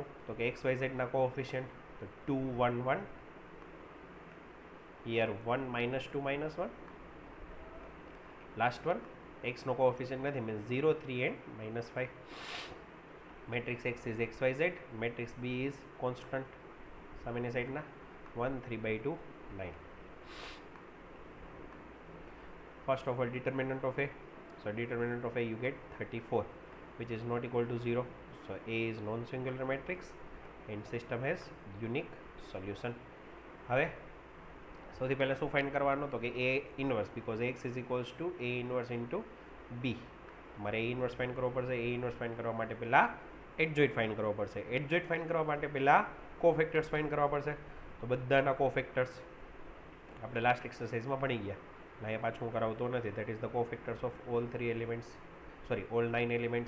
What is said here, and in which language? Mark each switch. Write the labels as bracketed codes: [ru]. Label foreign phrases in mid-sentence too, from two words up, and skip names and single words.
[gu] તો કે એક્સ વાય ઝેડના કોએફિશિયન્ટ, તો 2 1 1, હિયર 1 -2 -1, [en] last one [gu] એક્સનો કોએફિશિયન્ટ નથી, મીન્સ 0 3 એન્ડ -5. [en] matrix X is X Y Z, matrix B is constant [gu] સામેની સાઈડના [en] 1 3/2 9. First of all, determinant of A. So determinant of A you get 34, which is not equal to 0. So A is non-singular matrix and system has unique solution. [gu] હવે સૌથી પહેલાં શું ફાઇન્ડ કરવાનું? તો કે [en] A inverse, because X is equals to A inverse into B. [gu] તમારે A ઇન્વર્સ ફાઇન્ડ કરવો પડશે. A ઇન્વર્સ ફાઇન્ડ કરવા માટે પહેલાં એડજોઇન્ટ ફાઇન્ડ કરવો પડશે. એડજોઇન્ટ ફાઇન્ડ કરવા માટે પહેલાં કોફેક્ટર્સ ફાઇન્ડ કરવા પડશે. તો બધાના કોફેક્ટર્સ આપણે લાસ્ટ એક્સરસાઇઝમાં ભણી ગયા, અહીંયા પાછું હું કરાવતો નથી. [en] That is the cofactors of all 3 elements, sorry all 9 elements.